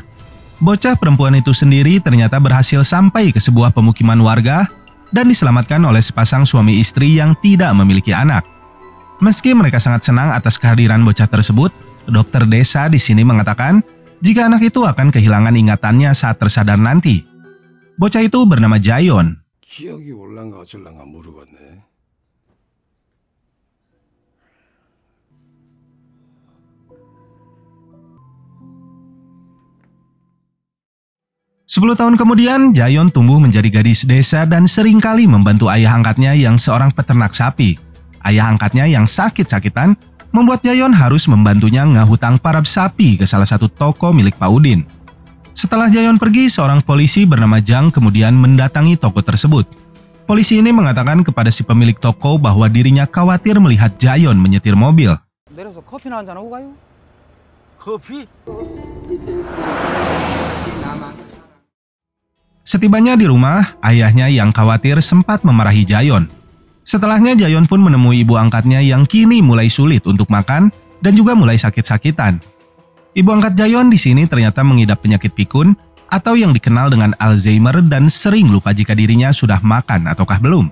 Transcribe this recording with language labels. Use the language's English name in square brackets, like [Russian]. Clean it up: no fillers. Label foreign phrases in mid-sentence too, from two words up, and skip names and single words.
[Indonesian] Bocah perempuan itu sendiri ternyata berhasil sampai ke sebuah pemukiman warga dan diselamatkan oleh sepasang suami istri yang tidak memiliki anak. Meski mereka sangat senang atas kehadiran bocah tersebut, dokter desa di sini mengatakan jika anak itu akan kehilangan ingatannya saat tersadar nanti. Bocah itu bernama Jayon. [Korean] 기억이 올란가 어쩔란가 모르겠네. [Indonesian] 10 tahun kemudian, Jayon tumbuh menjadi gadis desa dan seringkali membantu ayah angkatnya yang seorang peternak sapi. Ayah angkatnya yang sakit-sakitan membuat Jayon harus membantunya ngehutang parab sapi ke salah satu toko milik Pak Udin. Setelah Jayon pergi, seorang polisi bernama Jang kemudian mendatangi toko tersebut. Polisi ini mengatakan kepada si pemilik toko bahwa dirinya khawatir melihat Jayon menyetir mobil. [Korean] 내려서 커피나 한잔 하고 가요? 커피? [Indonesian] Setibanya di rumah, ayahnya yang khawatir sempat memarahi Jayon. Setelahnya Jayon pun menemui ibu angkatnya yang kini mulai sulit untuk makan dan juga mulai sakit-sakitan. Ibu angkat Jayon di sini ternyata mengidap penyakit pikun atau yang dikenal dengan Alzheimer dan sering lupa jika dirinya sudah makan ataukah belum.